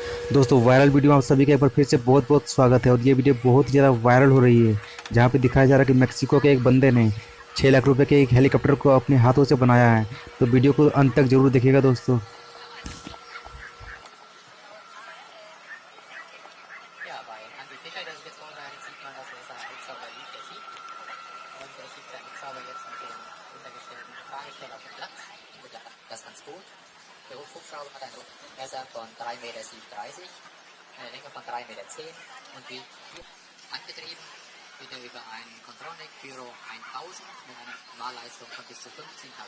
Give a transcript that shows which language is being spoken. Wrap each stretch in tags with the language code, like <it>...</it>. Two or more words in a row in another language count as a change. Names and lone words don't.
<hi>दोस्तों वायरल वीडियो आप सभी का एक बार फिर से बहुत बहुत स्वागत है। और ये वीडियो बहुत ही ज़्यादा वायरल हो रही है, जहाँ पे दिखाया जा रहा है कि मेक्सिको के एक बंदे ने 6 लाख रुपए के एक हेलीकॉप्टर को अपने हाथों से बनाया है। तो वीडियो को अंत तक जरूर देखिएगा दोस्तों।</hi> <de>Ja, bei Hansi Fischer, der sich jetzt vorbereitet, sieht man, dass er seinen Hubschrauber liebt, der schiebt. Und er schiebt seinen Hubschrauber jetzt mit dem untergestellten Fahrgestell auf den Platz. Das ist ganz gut. Der Hubschrauber hat eine Messer von 3,37 Meter, eine Länge von 3,10 Meter und wird angetrieben wird er über einen Contronic Pyro 1000 mit einer Mahlleistung von bis zu 15 kW.</de>